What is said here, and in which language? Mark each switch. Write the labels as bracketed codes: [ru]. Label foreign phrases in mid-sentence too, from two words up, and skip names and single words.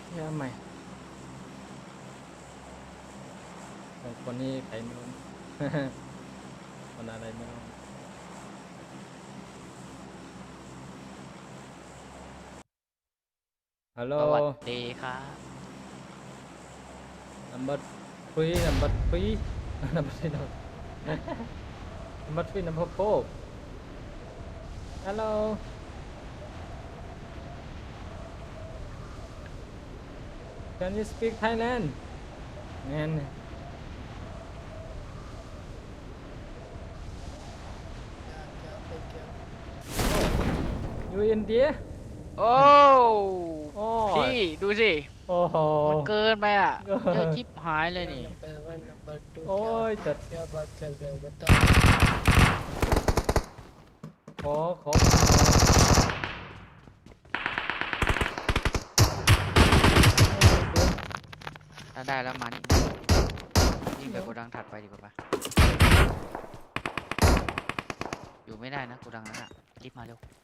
[th] ทำไมบางคนนี่ใครไม่รู้ คนอะไรไม่รู้ฮัลโหล สวัสดีครับ [en] number 3 number 3 number 3 number 3 number 4 hello can you speak Thailand man you India [th] โอ้ โอ้ย พี่ดูสิ โอ้โห มันเกินไปอ่ะ เกิน เยอะชิบหายเลยนี่ [en] number 1 number 2 [th] โอ้ยจัด [hi] क्या बात कर रहे हो बताओ [th] ขอ ถ้าได้แล้วมันยิ่งไปโกดังถัดไปดีกว่าปะอยู่ไม่ได้นะโกดังนั้นอ่ะรีบมาเร็ว